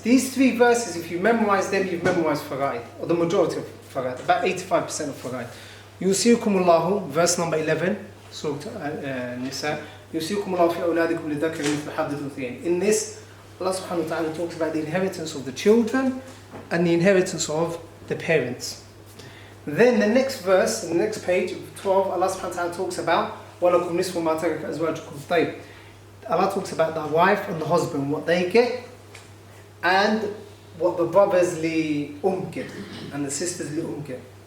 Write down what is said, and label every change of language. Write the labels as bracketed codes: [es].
[en] These 3 verses, if you memorize them, you've memorized Fara'id, or the majority of Fara'id, about 85% of Fara'id. [ar] يوصيكم الله, [en] verse number 11, Surah Nisa. [ar] يوصيكم الله في أولادكم للذكر مثل حظ الأنثيين. [en] In this, Allah subhanahu wa ta'ala talks about the inheritance of the children and the inheritance of the parents. Then the next verse, the next page, 12, Allah subhanahu wa ta'ala talks about [ar] وَلَكُمْ نِصْفُ مَا تَرَكَ أَزْوَاجُكُمْ. طيب. [en] Allah talks about the wife and the husband, what they get, and what the brothers get, and the sisters get.